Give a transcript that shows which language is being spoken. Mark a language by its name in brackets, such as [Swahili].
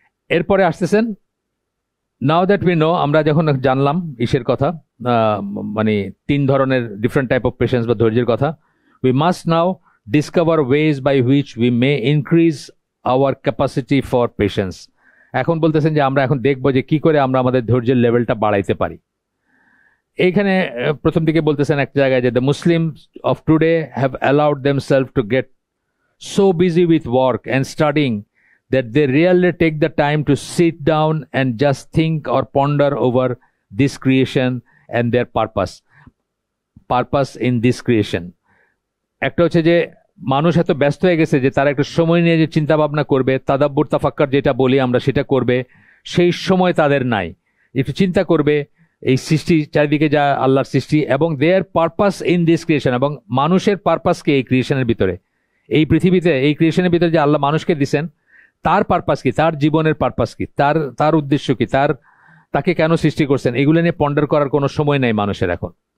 [Bangla] এরপরে আসতেছেন [English] now that we know, [Bangla] আমরা যখন জানলাম ইসের কথা, মানে 3 ধরনের [English] different type of patience [Bangla] বা ধৈর্যের কথা, [English] We must now discover ways by which we may increase our capacity for patience. [Bangla] এখন বলতেছেন যে আমরা এখন দেখবো যে কি করে আমরা আমাদের ধৈর্যের লেভেলটা বাড়াইতে পারি। এইখানে প্রথম দিকে বলতেছেন এক জায়গায় যে [English] The Muslims of today have allowed themselves to get so busy with work and studying that they rarely take the time to sit down and just think or ponder over this creation and their purpose in this creation. [Bangla] একটা হচ্ছে যে মানুষ এত ব্যস্ত হয়ে গেছে যে তারা একটা সময় নিয়ে যে চিন্তা ভাবনা করবে, তাদাব্বুর তাফাক্কার যেটা বলি আমরা সেটা করবে, সেই সময় তাদের নাই। একটু চিন্তা করবে এই সৃষ্টি, চারিদিকে যা আল্লাহর সৃষ্টি, এবং [English] their purpose in this creation, [Bangla] এবং মানুষের পারপাস কি এই ক্রিয়েশনের ভিতরে, এই পৃথিবীতে এই ক্রিয়েশনের ভিতরে যে আল্লাহ মানুষকে দিছেন, তার পারপাস কি, তার জীবনের পারপাস কি, তার উদ্দেশ্য কি, তাকে কেন সৃষ্টি করছেন, এগুলো নিয়ে পন্ডার করার কোনো সময় নেই মানুষের এখন।